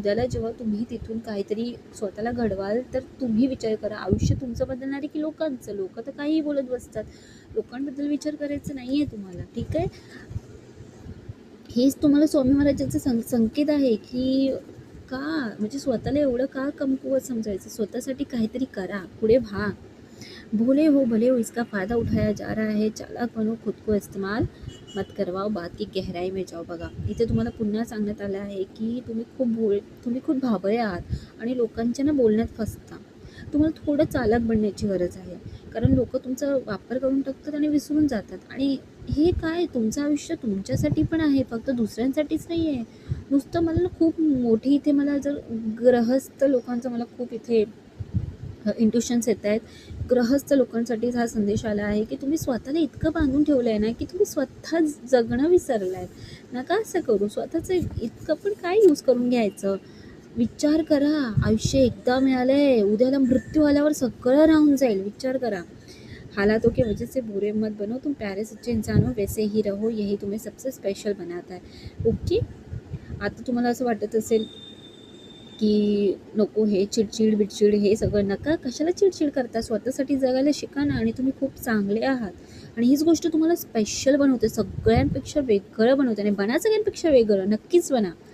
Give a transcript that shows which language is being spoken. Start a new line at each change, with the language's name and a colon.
Marathi: उद्याला जेव्हा तुम्ही तिथून काहीतरी स्वतःला घडवाल तर तुम्ही विचार करा, आयुष्य तुमचं बदलणार आहे की लोकांचं. लोक तर काहीही बोलत बसतात, लोकांबद्दल विचार करायचं नाही आहे तुम्हाला, ठीक आहे. हेच तुम्हाला स्वामी महाराजांचा संकेत आहे की का म्हणजे स्वतःला एवढं का कमकुवत समजायचं. स्वतःसाठी काहीतरी करा, पुढे व्हा.
Hindi: भोले हो भले हो, इसका फ़ायदा उठाया जा रहा है, चालाक बनो, खुद को इस्तेमाल मत करवाओ, बात की गहराई में जाओ.
Marathi: बघा, इथे तुम्हाला पुन्हा सांगण्यात आलं आहे की तुम्ही खूप भाबळे आहात आणि लोकांच्या ना बोलण्यात फसता. तुम्हाला थोडं चालाक बनण्याची गरज आहे, कारण लोक तुमचा वापर करून टाकतात आणि विसरून जातात. आणि हे काय, तुमचं आयुष्य तुमच्यासाठी पण आहे, फक्त दुसऱ्यांसाठीच नाही आहे. नुसतं मला ना खूप मोठी इथे मला जर ग्रहस्थ लोकांचं मला खूप इथे इंट्युशन्स येत आहेत. ग्रहस्थ लोकांसाठीच हा संदेश आला आहे की तुम्ही स्वतःला इतकं बांधून ठेवलं आहे ना की तुम्ही स्वतः जगणं विसरला आहे. नका असं करू. स्वतःचं इतकं पण काय यूज करून घ्यायचं. विचार करा, आयुष्य एकदा मिळालं आहे, उद्याला मृत्यू आल्यावर सगळं राहून जाईल. विचार करा.
Hindi: हालातों की वजह से बुरे मत बनो, तुम प्यारे सच्चे इंसान हो, वैसे ही रहो, यही तुम्हें सबसे स्पेशल बनाता है. ओके.
Marathi: आता तुम्हाला असं वाटत असेल की नको हे चिडचिड बिडचिड हे सगळं नका. कशाला चिडचिड करता. स्वतःसाठी जगायला शिका ना, आणि तुम्ही खूप चांगले आहात आणि हीच गोष्ट तुम्हाला स्पेशल बनवते, सगळ्यांपेक्षा वेगळं बनवते. आणि बना सगळ्यांपेक्षा वेगळं, नक्कीच बना.